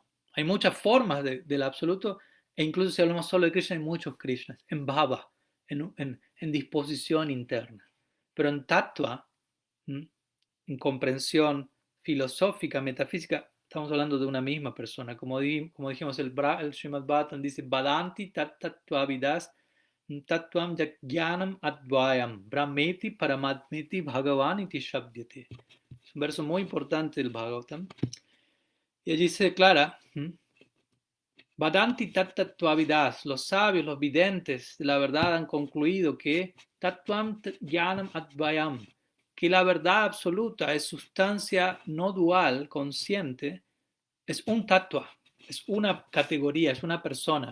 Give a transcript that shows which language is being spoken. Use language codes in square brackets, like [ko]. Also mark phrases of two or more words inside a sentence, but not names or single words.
[es] Hay muchas formas del absoluto, e incluso si hablamos solo de Krishna, hay muchos Krishnas, en Bhava, en disposición interna. Pero en Tattva, en comprensión filosófica, metafísica, estamos hablando de una misma persona. Como dijimos, el Srimad Bhattan dice, [sa] Vadanti Tattvavidas Tattvam Jnanam Advayam Brahmeti Paramatmeti Bhagavan iti Shabdyate. [es] Es un verso muy importante del Bhagavatam. Y allí se declara, [sa] Vadanti Tattvavidas, [es] los sabios, los videntes de la verdad han concluido que [sa] Tattvam Jnanam Advayam, [es] que la verdad absoluta es sustancia no dual, consciente, es un tattva, es una categoría, es una persona.